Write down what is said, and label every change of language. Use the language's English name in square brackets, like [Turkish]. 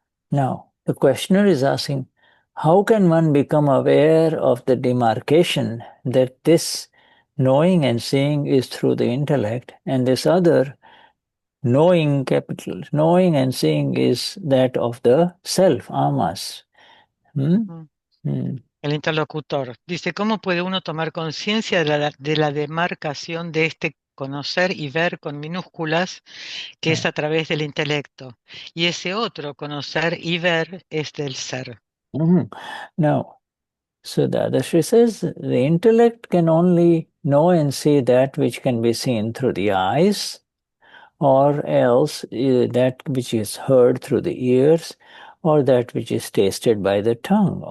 [English] Now, the questioner is asking, how can one become aware of the demarcation that this knowing and seeing is through the intellect, and this other knowing and seeing is that of the self, amas? [Spanish] El interlocutor dice, ¿cómo puede uno tomar conciencia de la demarcación de este conocer y ver con minúsculas, que es a través del intelecto? Y ese otro conocer y ver es del ser. [English] Now, so Dadashri says the intellect can only know and see that which can be seen through the eyes, or else that which is heard through the ears, or that which is tasted by the tongue.